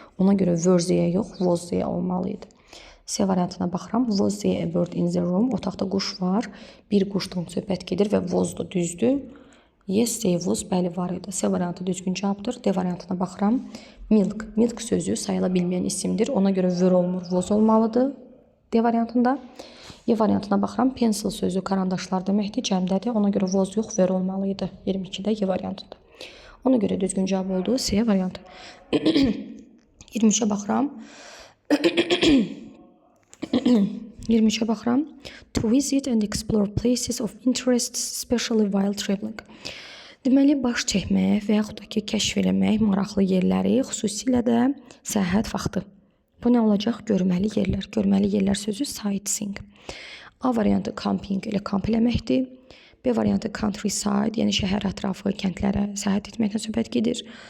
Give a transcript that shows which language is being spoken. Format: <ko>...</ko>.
<az>Ona görə</az> <en>were there</en> <az>yox,</az> <en>was there</en> <az>olmalıydı. C variantına baxıram.</az> <en>Was there a bird in the room?</en> <az>Otaqda quş var. Bir quşdan söhbət gedir və was-dur, düzdür.</az> <en>Yes, they was,</en> <az>bəli var idi. C variantı düzgün cavabdır. D variantına baxıram. Milk. Milk sözü sayıla bilməyən isimdir. Ona görə were olmur, was olmalıdır. D variantında. E variantına baxıram. Pencil sözü karandaşlar deməkdir, cəmdədir. Ona görə was yox, were olmalıydı. 22-də E variantında. Ona görə düzgün cavab oldu. C variantı. 23-ə baxıram. 23-ə baxıram.</az> <en>To visit and explore places of interest, especially while traveling.</en> <az>Deməli, baş çəkmək və yaxud da ki, kəşf eləmək maraqlı yerləri, xüsusilə də səyahət vaxtı. Bu nə olacaq? Görməli yerlər. Görməli yerlər sözü sightseeing. A variantı camping ilə kamp eləməkdir. B variantı countryside, yəni şəhər ətrafı, kəndlərə səyahət etməkdən söhbət gedir.</az>